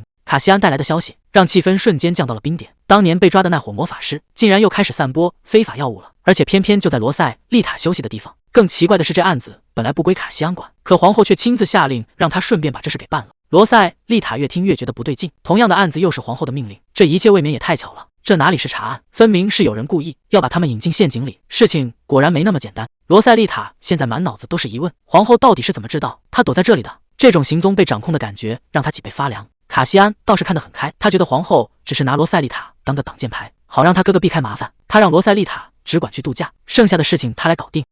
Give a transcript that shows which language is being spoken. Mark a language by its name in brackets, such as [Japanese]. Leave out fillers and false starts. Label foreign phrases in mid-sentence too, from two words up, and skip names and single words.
[Chinese] 卡西安帶來的消息讓氣氛瞬間降到了冰點。當年被抓的那夥魔法師竟然又開始散播非法藥物了，而且偏偏就在羅塞麗塔休息的地方。更奇怪的是，這案子本來不歸卡西安管，可皇後卻親自下令讓他順便把這事給辦了。羅塞麗塔越聽越覺得不對勁，同樣的案子又是皇後的命令，這一切未免也太巧了。這哪裡是查案，分明是有人故意要把他們引進陷阱裡。事情果然沒那麼簡單。羅塞麗塔現在滿腦子都是疑問，皇後到底是怎麼知道她躲在這裡的？這種行蹤被掌控的感覺讓她脊背發涼。卡西安倒是看得很開，他覺得皇後只是拿羅塞麗塔當個擋箭牌，好讓他哥哥避開麻煩。他讓羅塞麗塔只管去度假，剩下的事情他來搞定。